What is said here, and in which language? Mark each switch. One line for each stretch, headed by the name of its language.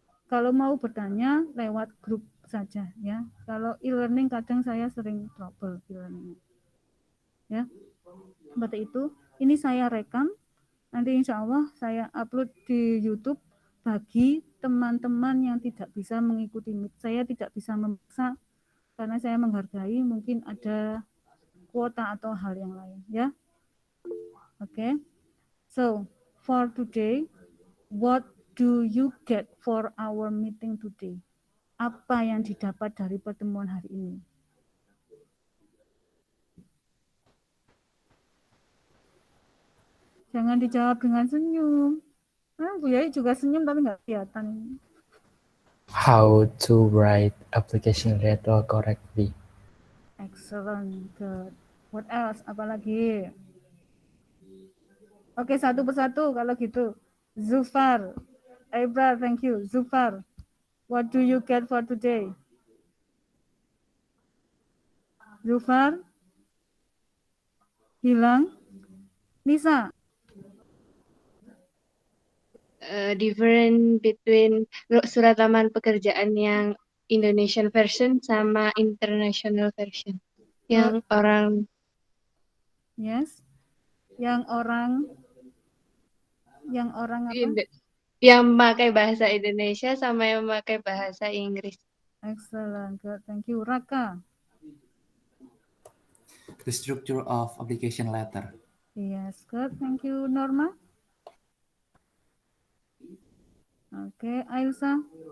Indonesian: Kalau mau bertanya lewat grup saja ya. Kalau e-learning kadang saya sering trouble e-learning. Ya. Seperti itu. Ini saya rekam. Nanti insya Allah saya upload di YouTube bagi teman-teman yang tidak bisa mengikuti Meet. Saya tidak bisa memaksa karena saya menghargai mungkin ada kuota atau hal yang lain ya. Oke.
English: So, for today, what do you get for our meeting today?
Indonesian: Apa yang didapat dari pertemuan hari ini? Jangan dijawab dengan senyum. Bu Yai juga senyum tapi nggak kelihatan.
English: How to write application letter correctly. Excellent, good. What else?
Indonesian: Apalagi? Oke, satu persatu kalau gitu. Zufar, Ibra,
English: thank you. Zufar, what do you get for today? Zufar?
Indonesian: Hilang? Nisa?
English: Different between
Indonesian: surat lamaran pekerjaan yang
English: Indonesian version
Indonesian: sama
English: international version.
Indonesian: Yang orang
English: Yes.
Indonesian: Yang orang apa? Yang memakai bahasa Indonesia sama yang memakai bahasa Inggris.
English: Excellent, good. Thank you. Raka? The structure of application letter. Yes, good. Thank you. Norma? Okay, Ailsa?